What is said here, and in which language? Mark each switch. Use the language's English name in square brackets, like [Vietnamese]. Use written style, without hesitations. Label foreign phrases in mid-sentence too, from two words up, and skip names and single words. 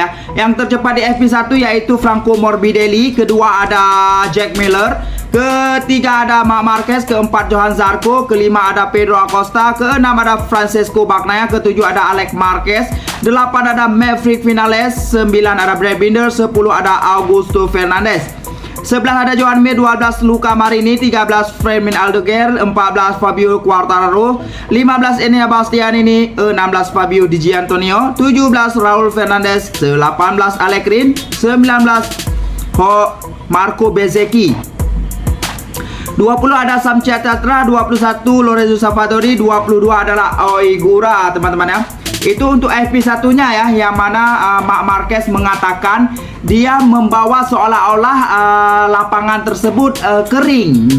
[Indonesian] Yang tercepat di FP1 yaitu Franco Morbidelli, kedua ada Jack Miller, ketiga ada Marc Marquez, keempat Johann Zarco, kelima ada Pedro Acosta, keenam ada Francesco Bagnaia, ketujuh ada Alex Marquez, 8 ada Maverick Vinales, 9 ada Brad Binder, 10 ada Augusto Fernandez, 11 ada Joan Mir, 12 Luca Marini, 13 Fermin Aldeguer, 14 Fabio Quartararo, 15 Enea Bastianini, 16 Fabio Di Gianantonio, 17 Raul Fernandez, 18 Alex Rin, 19 Marco Bezzecchi, 20 ada Sam Chatatra, 21 Lorenzo Savadori, 22 adalah Oigura teman-teman ya. Itu untuk FP1 nya ya, yang mana Marc Marquez mengatakan dia membawa seolah-olah lapangan tersebut kering.